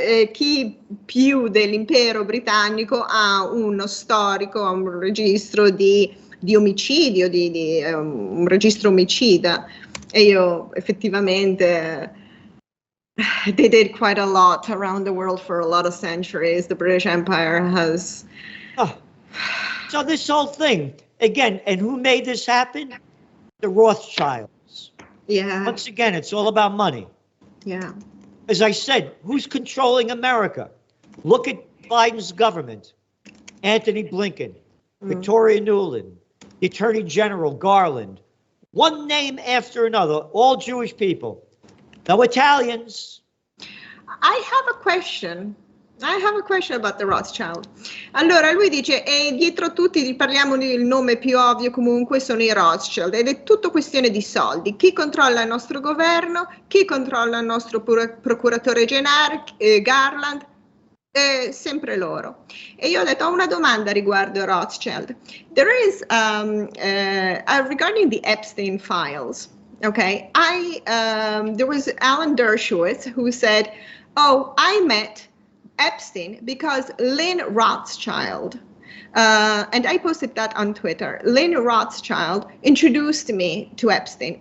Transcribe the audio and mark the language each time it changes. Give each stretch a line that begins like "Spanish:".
Italian: Chi più dell'impero britannico ha uno storico, un registro di omicidio, un registro omicida, e io effettivamente
English: they did quite a lot around the world for a lot of centuries. The British Empire has so this whole thing again, and who made this happen? The Rothschilds. Yeah. Once again, it's all about money. Yeah. As I said, who's controlling America? Look at Biden's government. Anthony Blinken, Victoria Nuland, the Attorney General, Garland, one name after another, all Jewish people. No Italians. I have a question. I have a question about the Rothschild.
Italian: Allora, lui dice, e dietro tutti, parliamo del nome più ovvio comunque, sono i Rothschild, ed è tutto questione di soldi. Chi controlla il nostro governo, chi controlla il nostro procuratore generale, Garland, sempre loro. E io ho detto, ho una domanda riguardo Rothschild.
English: There is, regarding the Epstein files, okay, there was Alan Dershowitz who said, oh, I met Epstein because Lynn Rothschild, and I posted that on Twitter, Lynn Rothschild introduced me to Epstein.